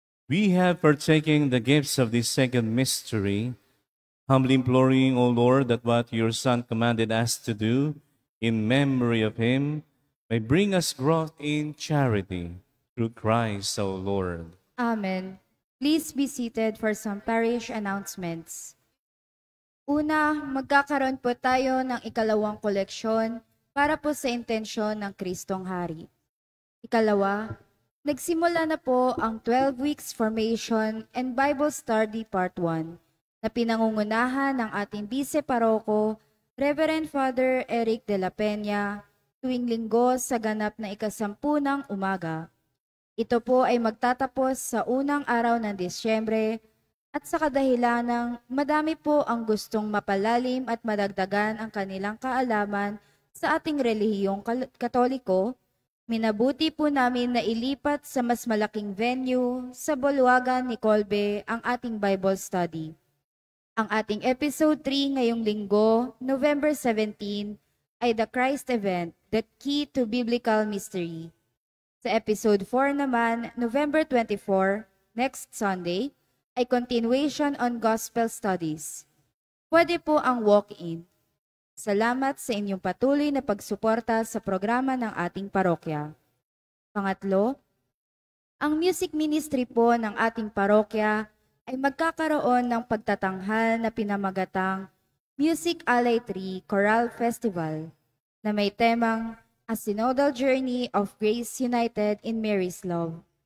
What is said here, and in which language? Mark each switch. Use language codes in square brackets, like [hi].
[en] We have partaken the gifts of this second mystery, humbly imploring, O Lord, that what your Son commanded us to do in memory of him may bring us growth in charity through Christ, O Lord. Amen. Please be seated for some parish announcements. [tl] Una, magkakaroon po tayo ng ikalawang koleksyon para po sa intensyon ng Kristong Hari. Ikalawa, nagsimula na po ang 12 Weeks Formation and Bible Study Part 1 na pinangungunahan ng ating Vice-Paroko, Reverend Father Eric de la Peña, tuwing linggo sa ganap na ika-10 ng umaga. Ito po ay magtatapos sa unang araw ng Disyembre at sa kadahilanang madami po ang gustong mapalalim at madagdagan ang kanilang kaalaman sa ating relihiyong Katoliko, minabuti po namin na ilipat sa mas malaking venue sa Bulwagan ni Colbe ang ating Bible study. Ang ating episode 3 ngayong linggo, November 17, ay The Christ Event, The Key to Biblical Mystery. Sa episode 4 naman, November 24, next Sunday, ay continuation on Gospel Studies. Pwede po ang walk-in. Salamat sa inyong patuloy na pagsuporta sa programa ng ating parokya. Pangatlo, ang music ministry po ng ating parokya ay magkakaroon ng pagtatanghal na pinamagatang Music Alay 3 Choral Festival na may temang A Synodal Journey of Grace United in Mary's Love.